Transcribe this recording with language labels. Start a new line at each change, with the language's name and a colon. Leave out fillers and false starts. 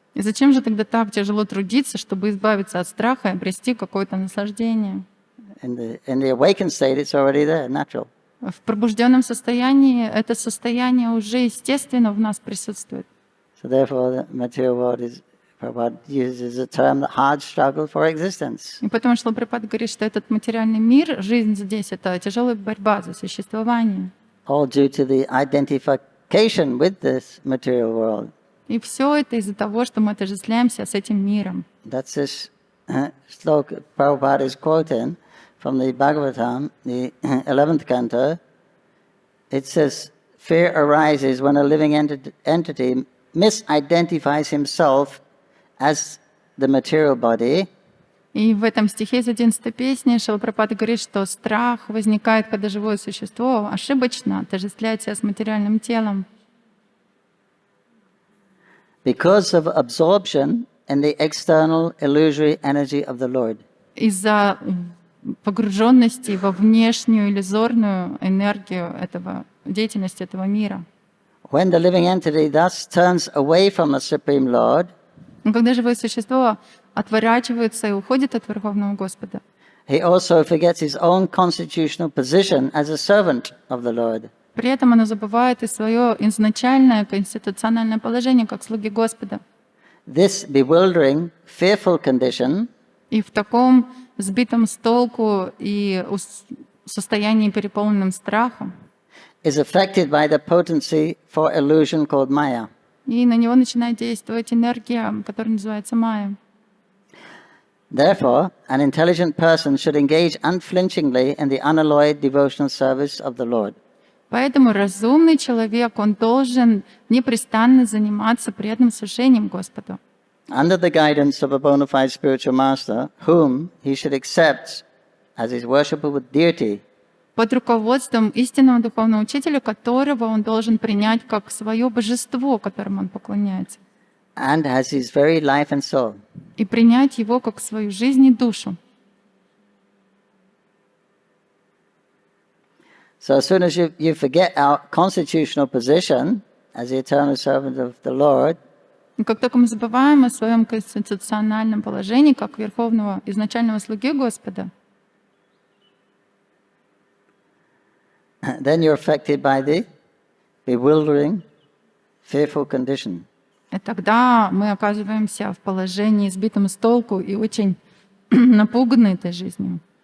Russian: И зачем же тогда так тяжело трудиться, чтобы избавиться от страха и обрести какое-то наслаждение?
English: In the awakened state, it's already there, natural.
Russian: В пробужденном состоянии это состояние уже естественно в нас присутствует.
English: So therefore, the material world Prabhupada uses the term the hard struggle for existence.
Russian: И потому что Прабхупада говорит, что этот материальный мир, жизнь здесь, это тяжелая борьба за существование.
English: All due to the identification with this material world.
Russian: И все это из-за того, что мы отождествляемся с этим миром.
English: That's this sloka Prabhupada is quoting from the Bhagavatam, the 11th canto. It says, fear arises when a living entity misidentifies himself as the material body.
Russian: И в этом стихе из 11 песни Шрила Прабхупада говорит, что страх возникает, когда живое существо ошибочно отождествляет себя с материальным телом.
English: Because of absorption in the external illusory energy of the Lord.
Russian: Из-за погруженности во внешнюю иллюзорную энергию деятельности этого мира.
English: When the living entity thus turns away from the Supreme Lord,
Russian: но когда живое существо отворачивается и уходит от Верховного Господа,
English: he also forgets his own constitutional position as a servant of the Lord.
Russian: При этом оно забывает и свое изначальное конституциональное положение как слуги Господа.
English: This bewildering, fearful condition
Russian: И в таком сбитом с толку и состоянии, переполненном страхом,
English: is affected by the potency for illusion called Maya.
Russian: И на него начинает действовать энергия, которая называется Майя.
English: Therefore, an intelligent person should engage unflinchingly in the unalloyed devotional service of the Lord.
Russian: Поэтому разумный человек, он должен непрестанно заниматься преданным служением Господу.
English: Under the guidance of a bona fide spiritual master, whom he should accept as his worshipper with deity.
Russian: Под руководством истинного духовного учителя, которого он должен принять как свое божество, которому он поклоняется.
English: And as his very life and soul.
Russian: И принять его как свою жизнь и душу.
English: So as soon as you forget our constitutional position as the eternal servant of the Lord,
Russian: и как только мы забываем о своем конституциональном положении, как верховного изначального слуги Господа,
English: then you're affected by the bewildering, fearful condition.
Russian: И тогда мы оказываемся в положении сбитом с толку и очень напуганы этой жизнью.